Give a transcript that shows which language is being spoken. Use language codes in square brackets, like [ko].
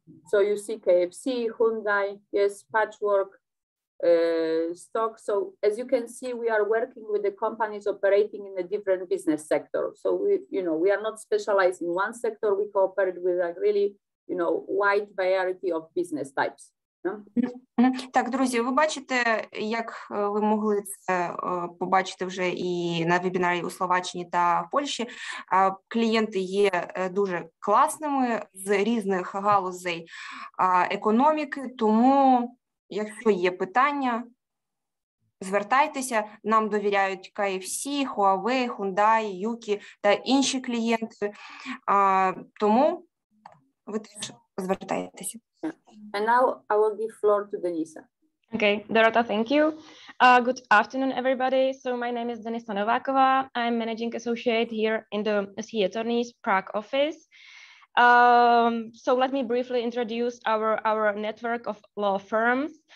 [en] So you see KFC, Hyundai, yes, Patchwork, Stock. So as you can see, we are working with the companies operating in a different business sector. So we are not specialized in one sector. We cooperate with a really, wide variety of business types. [uk] Так, друзі, ви бачите, як ви могли це побачити вже і на вебінарі у Словаччині та в Польщі, клієнти є дуже класними з різних галузей економіки, тому, якщо є питання, звертайтеся, нам довіряють KFC, Huawei, Hyundai, Yuki та інші клієнти, тому ви теж звертайтеся. [en] And now I will give floor to Denisa. Okay, Dorota, thank you. Good afternoon, everybody. So my name is Denisa Novakova. I'm managing associate here in the SE Attorney's Prague office. So let me briefly introduce our network of law firms.